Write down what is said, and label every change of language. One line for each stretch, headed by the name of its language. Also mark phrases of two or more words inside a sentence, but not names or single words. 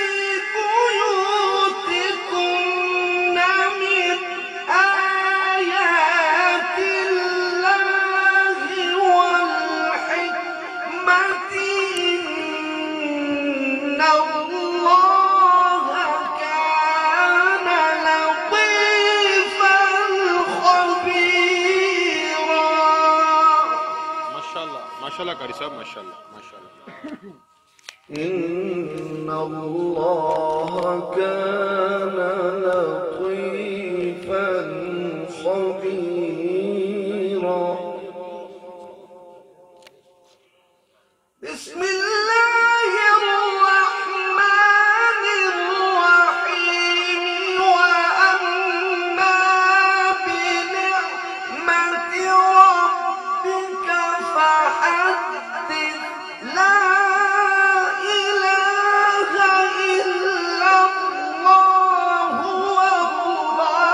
Arabic: بيوتكن من آيات الله والحكمة إن الله كان لطيفا خبيرا
Urdu: ماشاءاللہ ماشاءاللہ قاری صاحب ماشاءاللہ ماشاءاللہ.
Arabic: إن الله كان لطيفا خبيرا بسم الله الرحمن الرحيم وأما بنعمة ربك فحدث لا إله إلا الله وهو